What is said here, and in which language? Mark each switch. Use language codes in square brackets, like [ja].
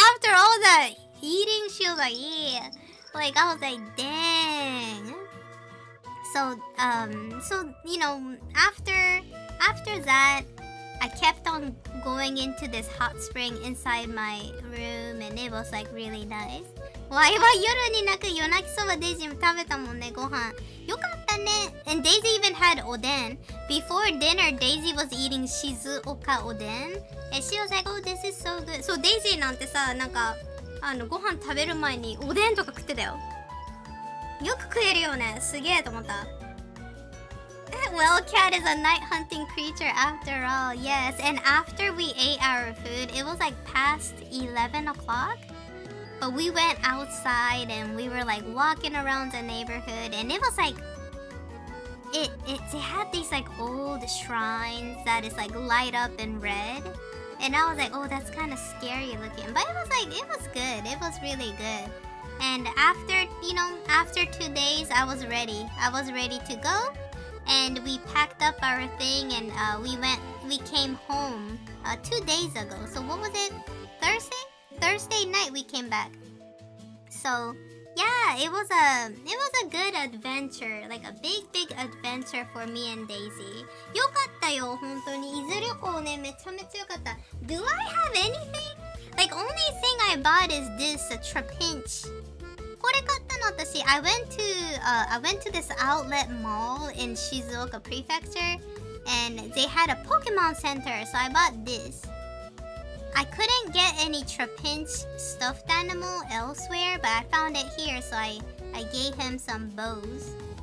[en] After all that eating, she was like, yeah. Like I was like, dang. So you know, after that, I kept on going into this hot spring inside my room, and it was like really nice. [ja] わいは夜になんか夜泣きそばデイジーも食べたもんね、ご飯。よかったね。 [en] And Daisy even had oden. Before dinner, Daisy was eating Shizuoka oden. And she was like, oh, this is so good. [ja] So Daisy なんてさ、なんかご飯食べる前におでんとか食ってたよ。よく食えるよね。すげえと思った。 [en] Well, cat is a night hunting creature after all, yes. And after we ate our food, it was like past 11 o'clock. But we went outside and we were like walking around the neighborhood, and it was like they had these like old shrines that is like light up in red. And I was like, oh, that's kind of scary looking. But it was good. It was really good. And after 2 days, I was ready. I was ready to go. And we packed up our thing, and we came home 2 days ago. So what was it? Thursday night we came back. So yeah, it was a good adventure, like a big adventure for me and Daisy. [ja] よかったよ、本当に。伊豆旅行ね、めちゃめちゃよかった。 [en] Do I have anything? Like only thing I bought is this trapinch. [ja] これ買ったの私。 [en] I went to this outlet mall in Shizuoka Prefecture, and they had a Pokemon center, so I bought this. I couldn't get any trapinch stuffed animal elsewhere, but I found it here, so I gave him some bows.